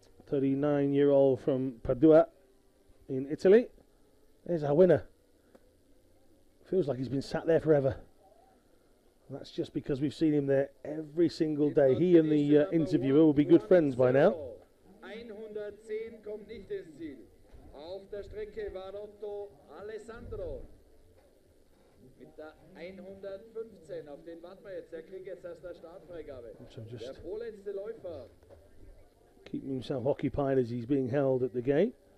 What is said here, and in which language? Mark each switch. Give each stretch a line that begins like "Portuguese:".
English: 39-year-old from Padua in Italy. There's our winner. Feels like he's been sat there forever. And that's just because we've seen him there every single day. He and the interviewer will be good friends by now.
German: 110 kommt nicht ins Ziel. Auf der Strecke war Otto Alessandro mit der 115. Auf den warten wir jetzt. Der kriegt jetzt erst eine Startfreigabe. Der vorletzte Läufer.
English: Keeping himself occupied as he's being held at the gate.